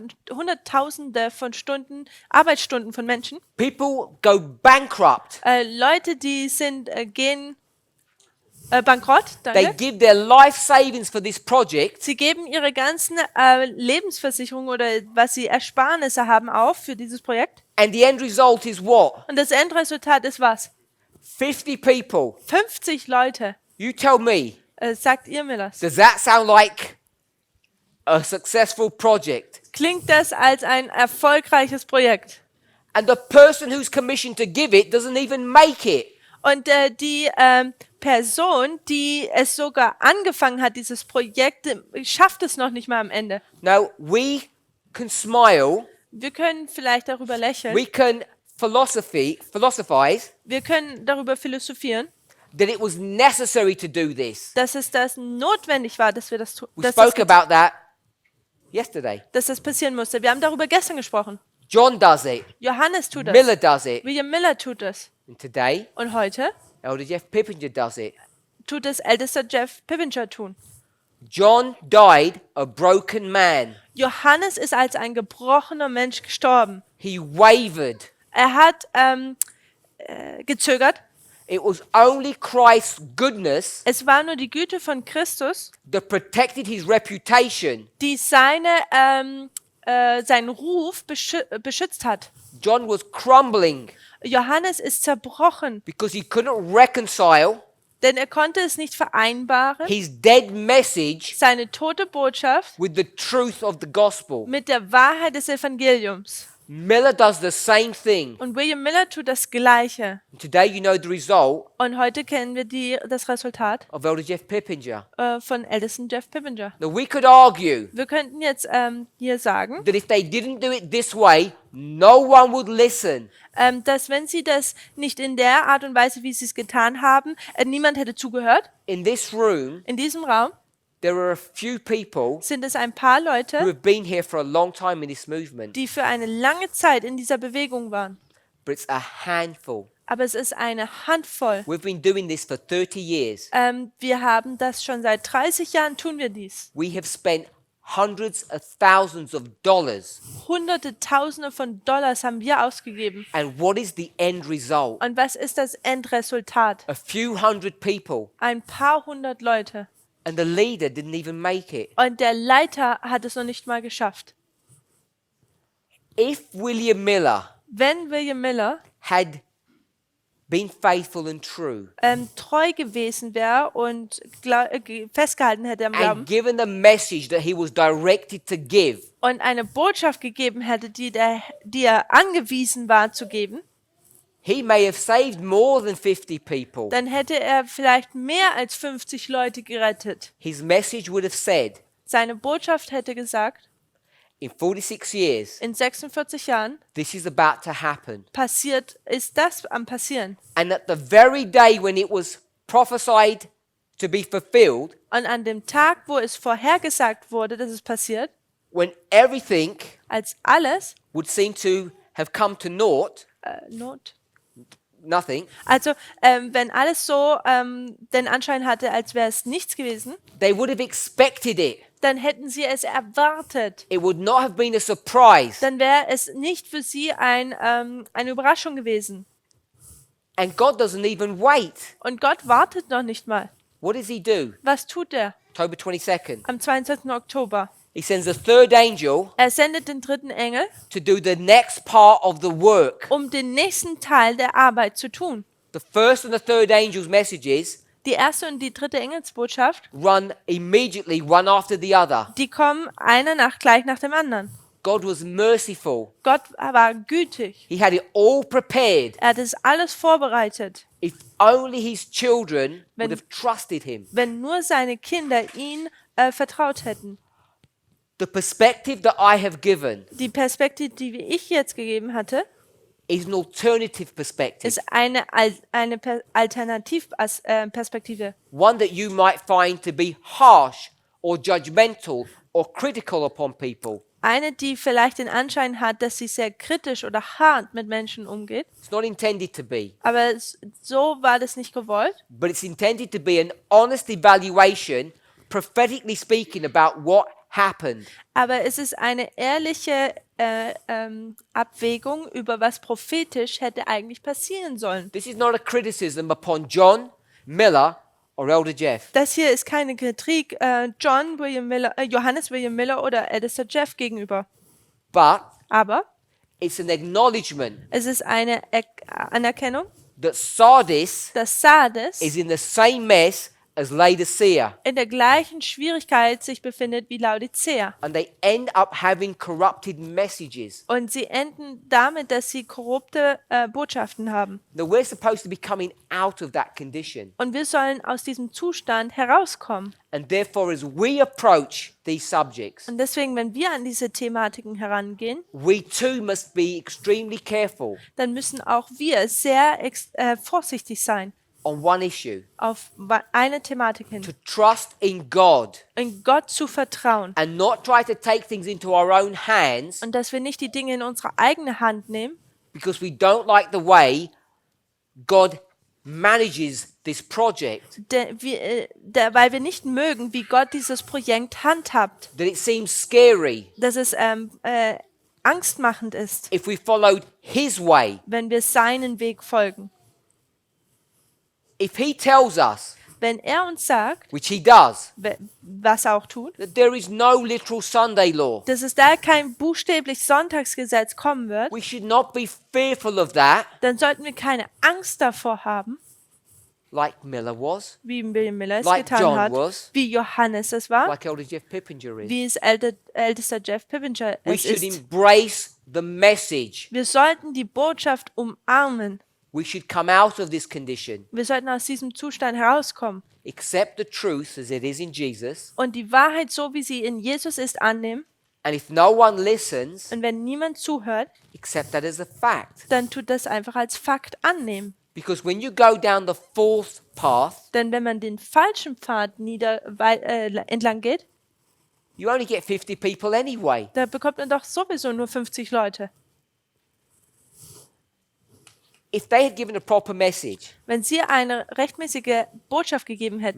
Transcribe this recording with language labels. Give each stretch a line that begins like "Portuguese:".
German: Hunderttausende von Stunden, Arbeitsstunden von Menschen.
English: People go bankrupt.
German: Leute, die gehen bankrott.
English: They
German: Danke.
English: give their life savings for this project,
German: Sie geben ihre ganzen Lebensversicherungen oder was sie Ersparnisse haben auf für dieses Projekt.
English: and the end result is what?
German: Und das Endresultat ist was?
English: 50 people.
German: 50 Leute.
English: You tell me,
German: Sagt ihr mir das?
English: does that sound like a successful project?
German: Klingt das als ein erfolgreiches Projekt?
English: And the person who's commissioned to give it doesn't even make it.
German: Und die Person, die es sogar angefangen hat, dieses Projekt, schafft es noch nicht mal am Ende.
English: Now, we can smile,
German: Wir können vielleicht darüber lächeln.
English: we can philosophize
German: Wir können darüber philosophieren,
English: that it was necessary to do this.
German: dass das notwendig war, dass wir das tun,
English: We
German: dass
English: spoke about that yesterday.
German: das passieren musste. Wir haben darüber gestern gesprochen.
English: John does it,
German: Johannes tut das.
English: Miller does it,
German: William Miller tut das.
English: and today,
German: Und heute
English: Elder Jeff Pippinger does it.
German: tut es ältester Jeff Pippinger tun.
English: John died a broken man.
German: Johannes ist als ein gebrochener Mensch gestorben.
English: He wavered.
German: Er hat gezögert.
English: It was only Christ's goodness
German: Es war nur die Güte von Christus,
English: that protected his reputation.
German: die seinen Ruf beschützt hat.
English: John was crumbling
German: Johannes ist zerbrochen,
English: because he couldn't reconcile
German: denn er konnte es nicht vereinbaren,
English: his dead message
German: seine tote Botschaft
English: with the truth of the gospel.
German: mit der Wahrheit des Evangeliums.
English: Miller does the same thing.
German: Und William Miller tut das Gleiche.
English: Today you know the result
German: Und heute kennen wir das Resultat
English: of Elder Jeff Pippinger.
German: von ältesten Jeff Pippinger.
English: Now we could argue
German: Wir könnten jetzt hier sagen,
English: that if they didn't do it this way, no one would listen.
German: dass wenn sie das nicht in der Art und Weise, wie sie es getan haben, niemand hätte zugehört.
English: In this room,
German: In diesem Raum
English: there are a few people
German: sind es ein paar
English: who
German: Leute,
English: have been here for a long time in this movement,
German: die für eine lange Zeit in dieser Bewegung waren.
English: but it's a handful.
German: Aber es ist eine Handvoll.
English: We've been doing this for 30 years.
German: Wir haben das schon seit 30 Jahren, tun wir dies.
English: We have spent hundreds of thousands of dollars.
German: Hunderte, Tausende von Dollars haben wir ausgegeben.
English: And what is the end result?
German: Und was ist das Endresultat?
English: A few hundred people,
German: Ein paar hundert Leute.
English: and the leader didn't even make it.
German: Und der Leiter hat es noch nicht mal geschafft.
English: If William Miller
German: Wenn William Miller
English: had been faithful and true
German: treu gewesen wäre und festgehalten hätte am Glauben
English: and given the message that he was directed to give,
German: und eine Botschaft gegeben hätte, die er angewiesen war zu geben,
English: he may have saved more than 50 people.
German: dann hätte er vielleicht mehr als 50 Leute gerettet.
English: His message would have said,
German: Seine Botschaft hätte gesagt,
English: in 46 years,
German: in 46 Jahren
English: this is about to happen.
German: ist das am Passieren.
English: And at the very day when it was prophesied to be fulfilled,
German: Und an dem Tag, wo es vorhergesagt wurde, dass es passiert,
English: when everything
German: als alles,
English: would seem to have come to naught, nothing,
German: also wenn alles so den Anschein hatte, als wäre es nichts gewesen,
English: they would have expected it.
German: dann hätten sie es erwartet.
English: It would not have been a surprise.
German: Dann wäre es nicht für sie eine Überraschung gewesen.
English: And God doesn't even wait.
German: Und Gott wartet noch nicht mal.
English: What does he do?
German: Was tut er
English: October 22nd.
German: am 22. Oktober?
English: He sends the third angel
German: Er sendet den dritten Engel,
English: to do the next part of the work.
German: um den nächsten Teil der Arbeit zu tun.
English: The first and the third angel's messages
German: Die erste und die dritte Engelsbotschaft,
English: run immediately, one after the other.
German: die kommen gleich nach dem anderen.
English: God was merciful.
German: Gott war gütig.
English: He had it all prepared.
German: Er hat es alles vorbereitet.
English: If only his children
German: Wenn-
English: would have trusted him.
German: Wenn nur seine Kinder ihn vertraut hätten.
English: The perspective that I have given
German: Die Perspektive, die ich jetzt gegeben hatte,
English: is an alternative perspective.
German: ist eine Alternativperspektive.
English: One that you might find to be harsh or judgmental or critical upon people.
German: Eine, die vielleicht den Anschein hat, dass sie sehr kritisch oder hart mit Menschen umgeht.
English: It's not intended to be,
German: Aber so war das nicht gewollt.
English: but it's intended to be an honest evaluation, prophetically speaking, about what happened.
German: Aber es ist eine ehrliche Abwägung über was prophetisch hätte eigentlich passieren sollen.
English: This is not a criticism upon John, Miller, or Elder Jeff.
German: Das hier ist keine Kritik Johannes William Miller oder Ältester Jeff gegenüber.
English: But
German: Aber
English: it's an acknowledgement
German: es ist eine Anerkennung,
English: that Sardis
German: dass Sardes
English: is in the same mess as Laodicea,
German: in der gleichen Schwierigkeit sich befindet wie Laodicea.
English: and they end up having corrupted messages.
German: Und sie enden damit, dass sie korrupte Botschaften haben.
English: Now we're supposed to be coming out of that condition,
German: Und wir sollen aus diesem Zustand herauskommen.
English: and therefore as we approach these subjects,
German: Und deswegen, wenn wir an diese Thematiken herangehen,
English: we too must be extremely careful
German: dann müssen auch wir sehr vorsichtig sein
English: on one issue,
German: auf eine Thematik hin.
English: to trust in God
German: In Gott zu vertrauen.
English: and not try to take things into our own hands
German: Und dass wir nicht die Dinge in unsere eigene Hand nehmen,
English: because we don't like the way God manages this project,
German: weil wir nicht mögen, wie Gott dieses Projekt handhabt.
English: that it seems scary
German: Dass es angstmachend ist,
English: if we followed His way.
German: wenn wir seinen Weg folgen.
English: If He tells us,
German: Wenn er uns sagt,
English: which He does,
German: was er auch tut,
English: that there is no literal Sunday law,
German: dass es da kein buchstäblich Sonntagsgesetz kommen wird,
English: we should not be fearful of that,
German: dann sollten wir keine Angst davor haben,
English: like Miller was,
German: wie William Miller es
English: Like
German: getan
English: John
German: hat,
English: was.
German: wie Johannes es war,
English: like Elder Jeff Pippinger is.
German: wie es ältester Jeff Pippinger
English: We
German: es
English: should
German: ist.
English: embrace the message.
German: Wir sollten die Botschaft umarmen.
English: We should come out of this condition,
German: Wir sollten aus diesem Zustand herauskommen
English: accept the truth as it is in Jesus,
German: und die Wahrheit so, wie sie in Jesus ist, annehmen.
English: and if no one listens,
German: Und wenn niemand zuhört,
English: accept that as a fact.
German: dann tut das einfach als Fakt annehmen.
English: Because when you go down the fourth path,
German: Denn wenn man den falschen Pfad entlang geht,
English: you only get 50 people anyway.
German: da bekommt man doch sowieso nur 50 Leute.
English: If they had given a proper message,
German: Wenn sie eine rechtmäßige Botschaft gegeben hätten,